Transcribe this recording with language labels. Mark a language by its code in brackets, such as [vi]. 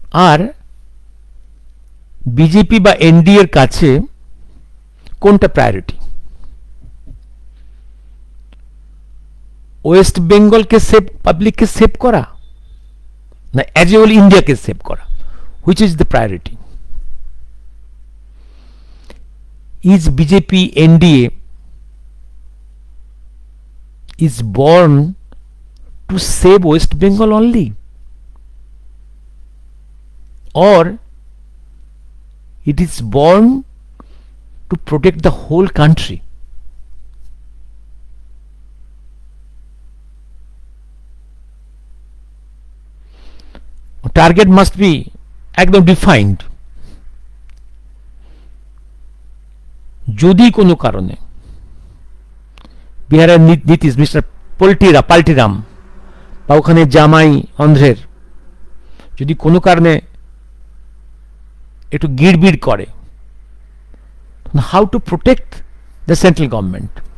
[bn] আর BJP বা এনডিএর কাছে কোনটা প্রায়োরিটি? ওয়েস্ট বেঙ্গলকে সেভ, পাবলিককে সেভ করা, না অ্যাজ এ হোল ইন্ডিয়াকে সেভ করা? [en] Which is the priority? Is BJP NDA is born to save West Bengal only, or it is born to protect the whole country? Target must be একদম defined. [bn] যদি কোনো কারণে বিহারের Nitish, mister পাল্টিরাম বা ওখানে জামাই অন্ধ্রের যদি কোনো কারণে একটু গিড়বিড় করে, [en] How to protect the central government?